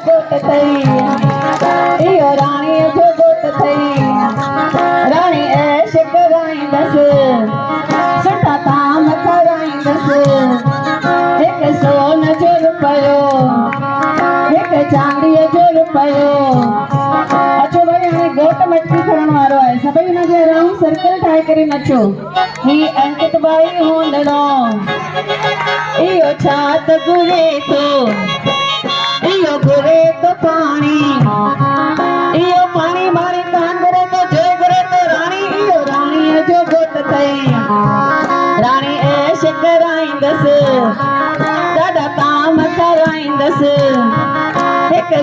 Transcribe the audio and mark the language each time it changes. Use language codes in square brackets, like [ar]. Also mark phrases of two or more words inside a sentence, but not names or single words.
[sd] घोट थई इहो राणीअ जो घोट थई राणी ऐश कराईंदसि सुठा ताम कराईंदसि हिकु सोन जो रुपयो हिकु चांदीअ जो रुपयो अचो भाई हाणे घोट मटकी खणण वारो आहे सभई हुनजे [en] around circle [sd] ठाहे करे नचो ही अंकित बाई होंदड़ो इहो छा त घुरे थो इहो घुरे थो पाणी इहो पाणी मारी कान घुरे थो जो घुरे थो राणी इहो राणीअ जो घोट थई राणी ऐश कराईंदसि ॾाढा ताम कराईंदसि हिकु